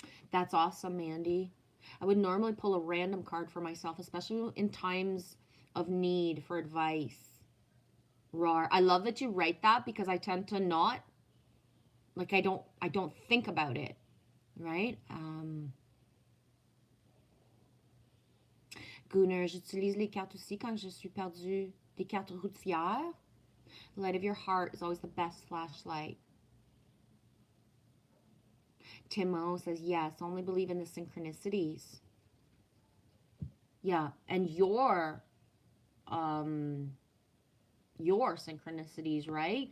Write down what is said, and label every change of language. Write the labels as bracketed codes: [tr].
[en] That's awesome, Mandy. I would normally pull a random card for myself, especially in times of need for advice. Rar. I love that you write that because I tend to not, like, I don't think about it, right? [fr] Gunnar, j'utilise les cartes aussi quand je suis perdue. Des cartes routières. [en] The light of your heart is always the best flashlight. Timo says, yes, only believe in the synchronicities. Yeah, and your synchronicities, right?